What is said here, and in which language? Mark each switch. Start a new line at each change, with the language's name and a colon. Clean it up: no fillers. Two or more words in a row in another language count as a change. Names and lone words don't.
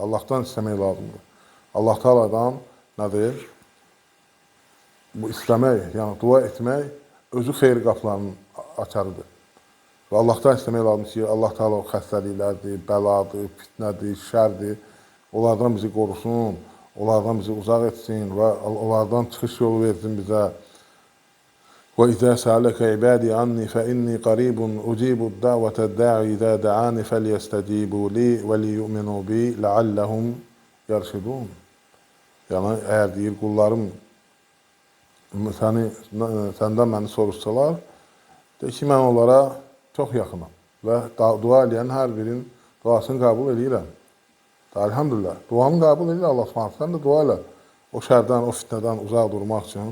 Azerbaijani: Allahdan istəmək lazımdır. Allah Taala'dan bu istəmək, yəni dua etmək özü xeyir qapılarının açarıdır. Və Allahdan istəmək lazımdır ki, Allah Taala o xəstəliklərdir, bəladır, fitnədir, şərdir, onlardan bizi qorusun, onlardan bizi uzaq etsin və onlardan çıxış yolu versin bizə.
Arabic: وَإِذَا سَأَلَكَ عِبَادِي عَنِّي فَإِنِّي قَرِيبٌ أُجِيبُ الدَّعْوَةَ الدَّاعِ إِذَا دَعَانِ فَلْيَسْتَجِيبُوا لِي وَلِيُؤْمِنُوا بِي لَعَلَّهُمْ يَرْشُدُونَ.
Azerbaijani: Yəni, əgər deyir, qullarım səndən məni soruşsalar, de ki, mən onlara çox yaxınam və dua eləyən hər birinin duasını qəbul edirəm. Elhamdülillah, duanı qəbul edir Allah Subhanahu. Sən də dua elə o şərdən, o fitnədən uzaq durmaq üçün.